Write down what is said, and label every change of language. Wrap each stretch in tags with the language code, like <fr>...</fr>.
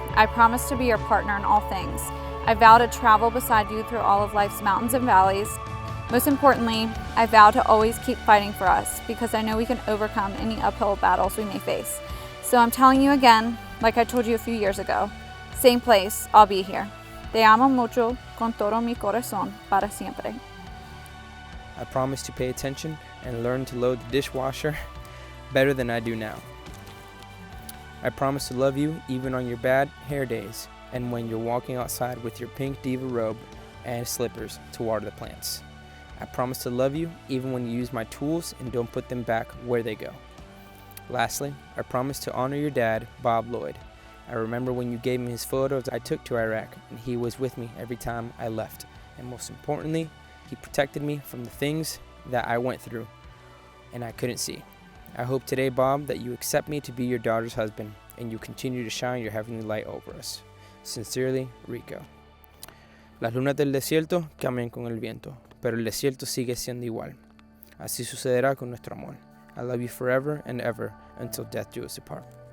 <en>I promise to be your partner in all things. I vow to travel beside you through all of life's mountains and valleys. Most importantly, I vow to always keep fighting for us, because I know we can overcome any uphill battles we may face. So I'm telling you again, like I told you a few years ago, same place, I'll be here.</en> <es>Te amo mucho, con todo mi corazón, para siempre.</es> <en>I promise to pay attention and learn to load the dishwasher better than I do now. I promise to love you even on your bad hair days, and when you're walking outside with your pink diva robe and slippers to water the plants. I promise to love you even when you use my tools and don't put them back where they go. Lastly, I promise to honor your dad, Bob Lloyd. I remember when you gave me his photos I took to Iraq, and he was with me every time I left. And most importantly, he protected me from the things that I went through and I couldn't see. I hope today, Bob, that you accept me to be your daughter's husband, and you continue to shine your heavenly light over us. Sincerely, Rico.</en> <es>Las lunas del desierto cambian con el viento, pero el desierto sigue siendo igual. Así sucederá con nuestro amor.</es> <en>I love you forever and ever, until death do us apart.</en>